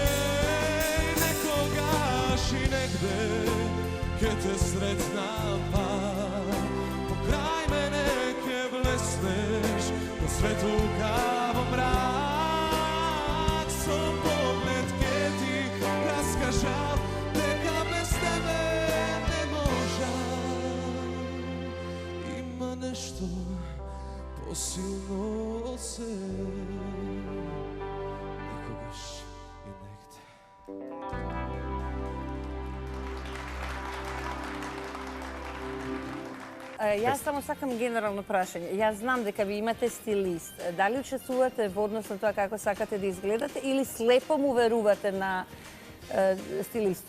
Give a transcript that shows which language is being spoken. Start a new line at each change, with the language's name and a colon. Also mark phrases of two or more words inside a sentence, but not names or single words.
Macedonian: Некогаш и негде ќе те сретнам па покрај мене ќе блеснеш ко свету као мрак. Со поглед ќе ти раскажам дека без тебе не можам, има нешто посилно се. Јас само сакам генерално прашање. Јас знам дека ви имате стилист. Дали учествувате во однос на тоа како сакате да изгледате или слепо му верувате на стилистот?